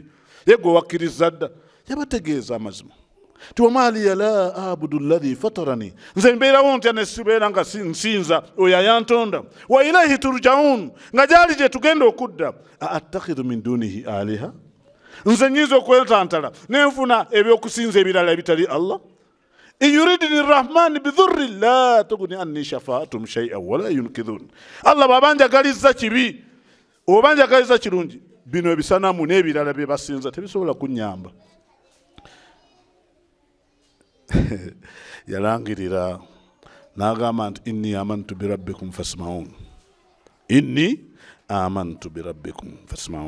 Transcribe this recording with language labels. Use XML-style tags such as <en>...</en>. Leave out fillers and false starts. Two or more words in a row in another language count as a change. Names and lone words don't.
<lg>ye gwe wakkiriza dda yabategeeza amazima ti</lg> <ar>وما لي لا أعبد الذي فطرني</ar> <lg>nze mbeerawo ntya ne sibeera nga nsinza oyo ayantonda</lg> <ar>وإليه ترجعون</ar> <lg>nga gyali gye tugenda okudda</lg> <ar>أأتخذ من دونه آلهة</ar> <lg>nze nyiza okwetantala nenfuna ebyokusinza ebirala ebitali Allah</lg> <ar>إن يردن الرحمن بضر لا تغن عني شفاعتهم شيئا ولا ينقذون</ar> <lg>Allah bw'abanjagalizza kibi oba njagalizza kirungi bino ebisanamu n'ebirala bye basinza tebisobola kunnyamba. Yalangirira n'agamba nti</lg> <ar>إني آمنت بربكم فاسمعون, إني آمنت بربكم فاسمعون.</ar>